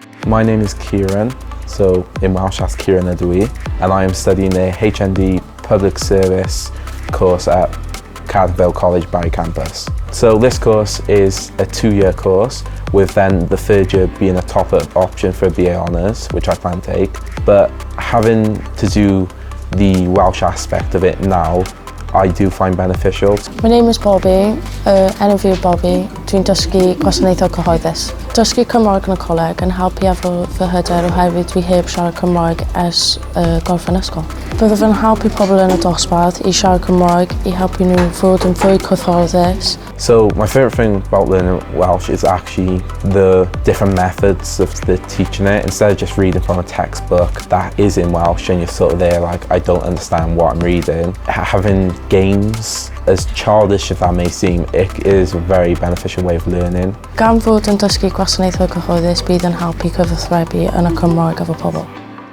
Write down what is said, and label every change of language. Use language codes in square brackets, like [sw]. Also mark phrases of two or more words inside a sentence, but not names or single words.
[en] My name is Kieran, so in Welsh that's [cy] Kieran ydw I, [en] and I am studying the HND Public Service course at Cardiff and Vale College Barry campus. So this course is a 2-year course, with then the 3rd year being a top-up option for BA Honours, which I plan to take. But having to do the Welsh aspect of it now, I do find beneficial. My name is Bobby, [cy] enw fi yw Bobby. Dwi'n dysgu Gwasanaethau Cyhoeddus. Dysgu Cymraeg yn y coleg yn helpu efo fy hyder oherwydd dwi heb siarad Cymraeg ers gorffen ysgol. Byddai fe'n helpu pobl yn y dosbarth i siarad Cymraeg i helpu nhw fod yn fwy cyfforddus. [en] So my favourite thing about learning Welsh is actually the different methods of the teaching it. Instead of just reading from a textbook that is in Welsh and you're sort of there like, I don't understand what I'm reading. Having games, as childish as that may seem, it is a very beneficial way of learning. [cy] Gan fod yn dysgu Gwasanaethau Cyhoeddus bydd yn helpu cyfathrebu yn y Cymraeg efo pobl.